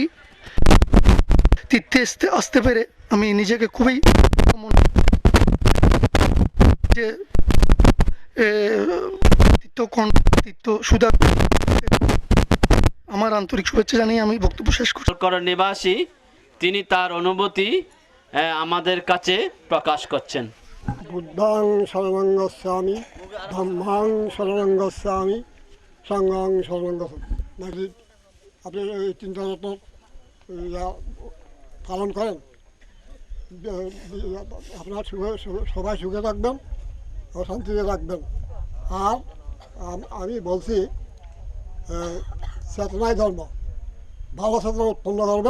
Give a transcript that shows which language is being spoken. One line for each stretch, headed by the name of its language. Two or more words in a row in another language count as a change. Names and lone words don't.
Bangla: তীর্থে আসতে পেরে আমি নিজেকে খুবই যে তীর্থ সুধা আমার আন্তরিক শুভেচ্ছা জানিয়ে আমি বক্তব্য শেষ করছি। নিবাসী তিনি তার অনুভূতি আমাদের কাছে প্রকাশ করছেন।
Pali: বুদ্ধাং শরণং গচ্ছামি, ধম্মাং শরণং গচ্ছামি, সংঘং শরণং গচ্ছামি।
Bangla: আপনি এই চিন্তাগত পালন করেন, আপনার সবাই সুখে থাকবেন ও শান্তিতে থাকবেন। আর আমি বলছি চেতনায় ধর্ম, ভালো চেতনা উৎপন্ন করবেন।